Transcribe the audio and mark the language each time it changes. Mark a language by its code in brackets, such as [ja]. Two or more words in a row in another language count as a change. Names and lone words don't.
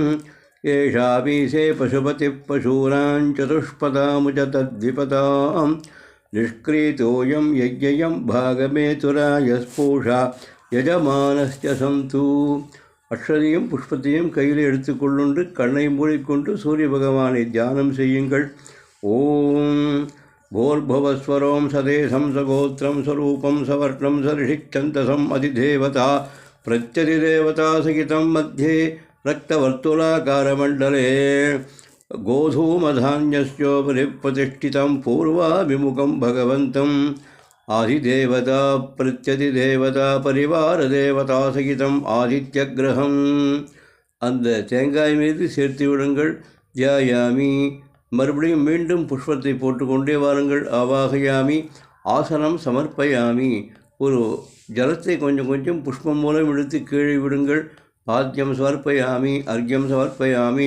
[sa] एषाबीसे पशुपति पशूनां चतुष्पदामुज तद्विपदां निष्क्रीतोयं यज्ञयं भागमेतुराय स्पूषा यजमानस्य सन्तु. [ta] அக்ஷதையும் புஷ்பத்தையும் கையில் எடுத்துக்கொள்ளுண்டு கண்ணை மூடிக்கொண்டு சூரிய பகவானை தியானம் செய்யுங்கள். [sa] ஓம் भोर्भुवस्वरों सदेशं सगोत्रं स्वरूपं सवर्णं सऋषिच्छन्दसम् अधिदेवता प्रत्यधिदेवता सहितं मध्ये रक्तवर्तुलाकारमण्डले गोधूमधान्यस्योपरि प्रतिष्ठितं पूर्वाभिमुखं भगवन्तम् आदिदेवता प्रत्यधिदेवता परिवारदेवता सहितं आदित्यग्रहम्. [ta] அந்த தேங்காய் மீது சேர்த்து விடுங்கள். தியாயாமி. மறுபடியும் மீண்டும் புஷ்பத்தை போட்டுக்கொண்டே வாருங்கள். [sa] आवाहयामि। आसनं समर्पयामि. [ta] ஒரு ஜலத்தை கொஞ்சம் கொஞ்சம் புஷ்பம் மூலம் எடுத்து கீழே விடுங்கள். [sa] पाद्यं समर्पयामि। अर्घ्यं समर्पयामि.